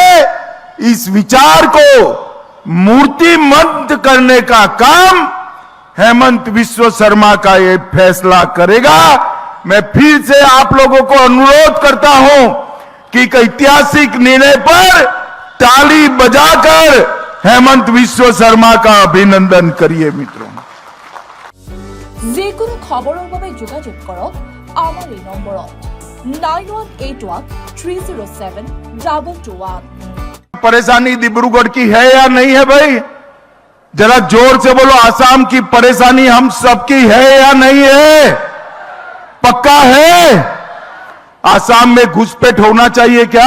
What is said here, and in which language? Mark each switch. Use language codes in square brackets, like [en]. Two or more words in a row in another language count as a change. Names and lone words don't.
[hi] इस विचार को मूर्तिमंत करने का काम हेमंत बिस्व शर्मा का ये फैसला करेगा। मैं फिर से आप लोगों को अनुरोध करता हूं कि एक ऐतिहासिक निर्णय पर ताली बजाकर हेमंत बिस्व शर्मा का अभिनंदन करिए। मित्रों, [as] যিকোনো খবৰৰ বাবে যোগাযোগ কৰক আমাৰ এই নম্বৰত 9181307221। [hi] परेशानी डिब्रूगढ़ की है या नहीं है भाई? जरा जोर से बोलो, आसाम की परेशानी हम सबकी है या नहीं है? पक्का है? आसाम में घुसपैठ होना चाहिए क्या?